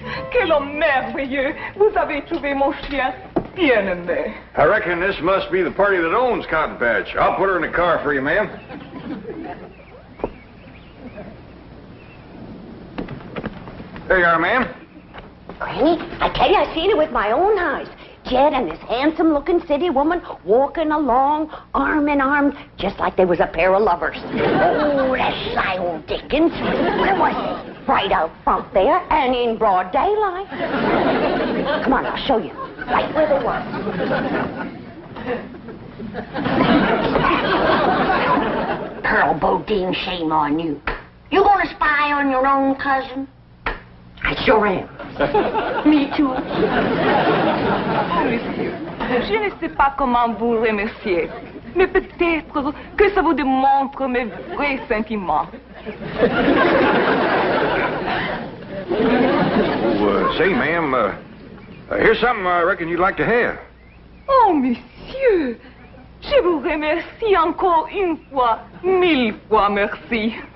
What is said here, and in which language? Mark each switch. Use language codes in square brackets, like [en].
[fr] Quel homme merveilleux. Vous avez trouvé mon chien bien aimé. [en] I reckon this must be the party that owns Cotton Patch. I'll put her in the car for you, ma'am. There you are, ma'am. Granny, I tell you, I seen it with my own eyes. Jed and this handsome-looking city woman walking along, arm in arm, just like they was a pair of lovers. Oh, that sly old Dickens. Where was they? Right out front there and in broad daylight. Come on, I'll show you. Right where they were. Pearl Bodine, shame on you. You gonna spy on your own cousin? I sure am. Me too. [fr] Monsieur, je ne sais pas comment vous remercier, mais peut-être que ça vous démontre mes vrais sentiments. [en] Say, ma'am, here's something I reckon you'd like to have. [fr] Oh, monsieur, je vous remercie encore une fois, 1000 fois merci.